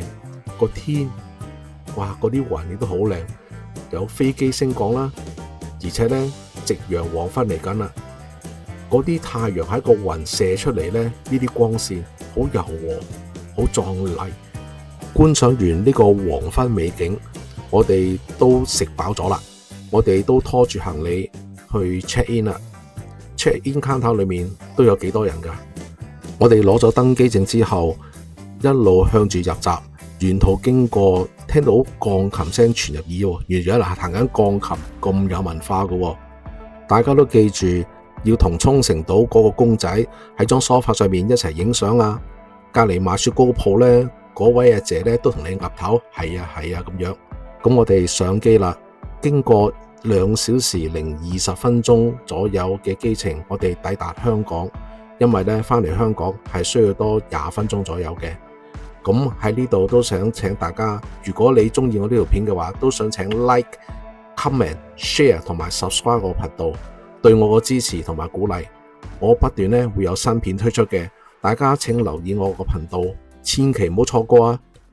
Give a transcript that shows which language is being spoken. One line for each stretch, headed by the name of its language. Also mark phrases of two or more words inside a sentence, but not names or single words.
Cantonese: 個天，哇，嗰啲雲亦都好靚，有飛機升降啦，而且呢，夕陽黃昏嚟緊啦，嗰啲太陽喺個雲射出嚟呢，呢啲光線好柔和，好壯麗。觀賞完呢個黃昏美景，我哋都食飽咗啦，我哋都拖住行李去
English: check in
Cantonese: 啦。
English: check in counter
Cantonese: 裏面都有幾多人㗎？我哋攞咗登機證之後，一路向住入閘。沿途經過，聽到鋼琴聲傳入耳，原來喺度彈緊鋼琴，咁有文化嘅。大家都記住要同沖繩島嗰個公仔喺張梳化上面一齊影相啊！隔離賣雪糕鋪呢，嗰位阿姐呢都同你岌頭，係啊係啊咁樣。咁我哋上機啦，經過2小時零20分鐘左右嘅機程，我哋抵達香港。因為呢返嚟香港係需要多20分鐘左右嘅。咁喺呢度都想請大家，如果你中意我呢條片嘅話，都想請
English: like、comment、share
Cantonese: 同埋 subscribe 我頻道，對我個支持同埋鼓勵。我不斷會有新片推出嘅，大家請留意我個頻道，千祈唔好錯過啊！